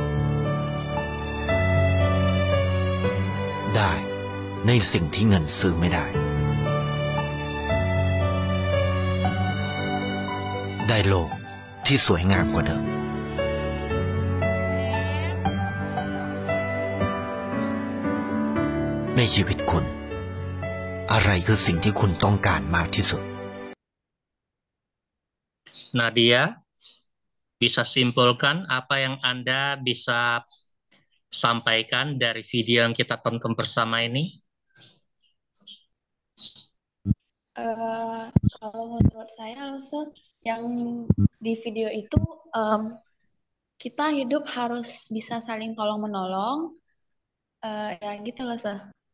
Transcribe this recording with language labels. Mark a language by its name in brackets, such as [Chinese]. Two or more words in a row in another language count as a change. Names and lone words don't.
[Thai] ได้ในสิ่งที่เงินซื้อไม่ได้ ได้โลกที่สวยงามกว่าเดิม ในชีวิตคุณ อะไรคือสิ่งที่คุณต้องการมากที่สุด [Indonesian] Nadia, bisa simpulkan apa yang Anda bisa sampaikan dari video yang kita tonton bersama ini? Kalau menurut saya, yang di video itu kita hidup harus bisa saling tolong-menolong, ya gitu loh, Sir.